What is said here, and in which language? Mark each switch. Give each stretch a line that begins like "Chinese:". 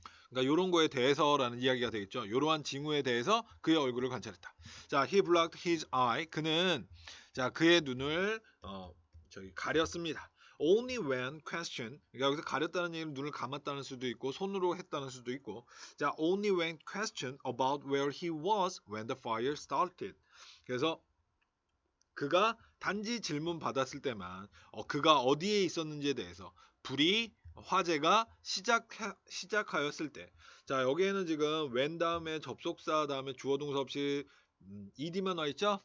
Korean: 그러니까 이런 거에 대해서라는 이야기가 되겠죠. 이러한 징후에 대해서 그의 얼굴을 관찰했다.
English: 자, he blocked his eye.
Korean: 그는 자, 그의 눈을 가렸습니다.
English: Only when questioned.
Korean: 그러니까 여기서 가렸다는 얘기는 눈을 감았다는 수도 있고 손으로 했다는 수도 있고.
English: 자, only when questioned about where he was when the fire started.
Korean: 그래서 그가 단지 질문 받았을 때만 그가 어디에 있었는지에 대해서 화재가 시작하였을 때. 자, 여기에는 지금 when 다음에 접속사 다음에 주어 동사 없이 ed만 와 있죠?